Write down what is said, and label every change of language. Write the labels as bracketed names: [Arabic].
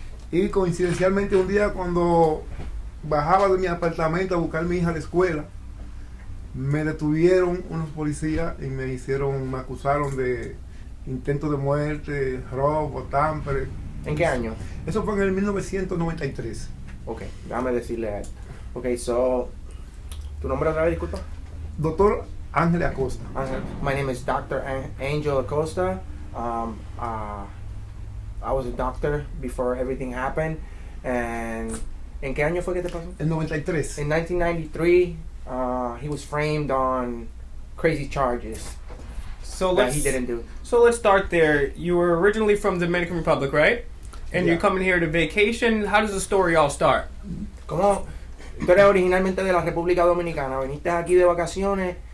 [Spanish] Y coincidencialmente un día cuando bajaba de mi apartamento a buscar a mi hija a la escuela, me detuvieron unos policías y me acusaron de intento de muerte, robo, tamper. ¿En qué año? Eso fue en el 1993. Ok, déjame decirle a él. Ok, so, ¿tu nombre otra vez, disculpa? Doctor Ángel Acosta. [English] My name is Dr. Angel Acosta. I was a doctor before everything happened. [Spanish] And ¿en qué año fue que te pasó? En 93. [English] In 1993, he was framed on crazy charges that he didn't do. So let's start there. You were originally from the Dominican Republic, right? And you're coming here to vacation. How does the story all start? [Spanish] ¿Cómo? Tú eres originalmente de la República Dominicana. Viniste aquí de vacaciones.